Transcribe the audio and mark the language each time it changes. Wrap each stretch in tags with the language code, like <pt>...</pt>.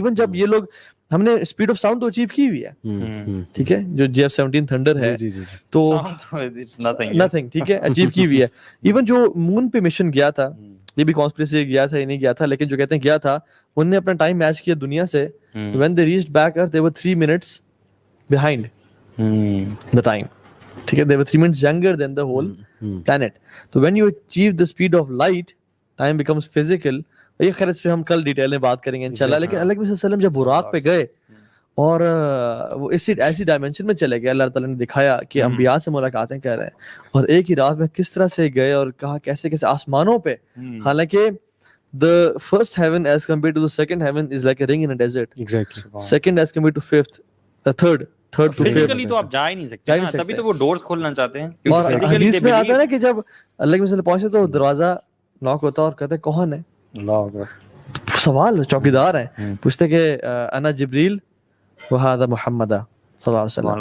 <ur>Even جب یہ لوگ, ہم نے اسپیڈ آف ساؤنڈ تو اچیو کی ہوئی ہے, ٹھیک ہے, جو JF-17 تھنڈر ہے تو نتھنگ, ٹھیک ہے, اچیو کی ہوئی ہے. ایون جو مون پہ مشن گیا تھا, یہ بھی کانسپریسی گیا تھا یا نہیں گیا تھا, لیکن جو کہتے ہیں گیا تھا, انہوں نے اپنا ٹائم میچ کیا دنیا سے.</ur> <en>when they reached back earth they were 3 minutes behind the time,</en> <ur>ٹھیک ہے,</ur> <en>they were 3 minutes younger than the whole planet. So when you achieve the speed of light, time becomes physical.</en> <ur>یہ خیر اس پہ ہم کل ڈیٹیل میں بات کریں گے انشاءاللہ. لیکن اللہ کے وسلم جب براق پہ گئے اور وہ ایسی ڈائمینشن میں چلے گئے, اللہ تعالیٰ نے دکھایا کہ انبیاء سے ملاقاتیں کر رہے ہیں, اور ایک ہی رات میں کس طرح سے گئے اور کہا کیسے کیسے آسمانوں پہ, حالانکہ</ur> <en>the first heaven as compared to the second heaven is like a ring in a desert. Exactly. Second as compared to fifth, the third to fifth.</en> <ur>Physically تو آپ جا ہی نہیں سکتے, تبھی تو وہ ڈورز کھولنا چاہتے ہیں. اور حدیث میں آتا ہے نا کہ جب اللہ کے وسلم پہنچے تو دروازہ ناک ہوتا اور کہتے کون ہے, سوال چوکیدار ہیں, پوچھتے کہ</ur> <ar>انا جبریل وہذا محمد</ar> <ur>صلی اللہ علیہ وسلم.</ur>